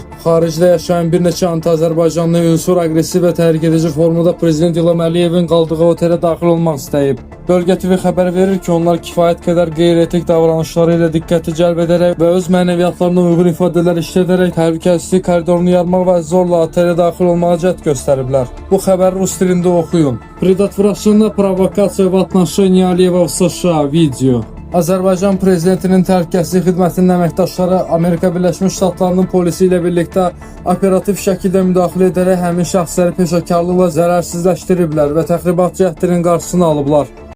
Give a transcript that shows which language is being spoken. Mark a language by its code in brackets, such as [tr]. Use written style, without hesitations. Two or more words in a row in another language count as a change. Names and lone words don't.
[az] Xaricdə yaşayan bir neçə anti-Azərbaycanlı ünsur aqressiv və təhrik edici formada Prezident İlham Əliyevin qaldığı otelə daxil olmaq istəyib. Bölgə TV xəbər verir ki, onlar kifayət qədər qeyri-etik davranışları ilə diqqəti cəlb edərək və öz mənəviyyatlarına uyğun ifadələr işlədərək təhlükəsizlik koridorunu yarmaq və zorla otelə daxil olmağa cəhd göstəriblər. Bu xəbəri rus dilində oxuyun. [ru] Предотвращена провокация в отношении Алиева в США. Video. [az] Azərbaycan prezidentinin təhlükəsizlik xidmətinin əməkdaşları Amerika Birləşmiş Ştatlarının polisi ilə birlikdə operativ şəkildə müdaxilə edərək həmin şəxsləri peşəkarlıqla zərərsizləşdiriblər və təxribat cəhdinin qarşısını alıblar.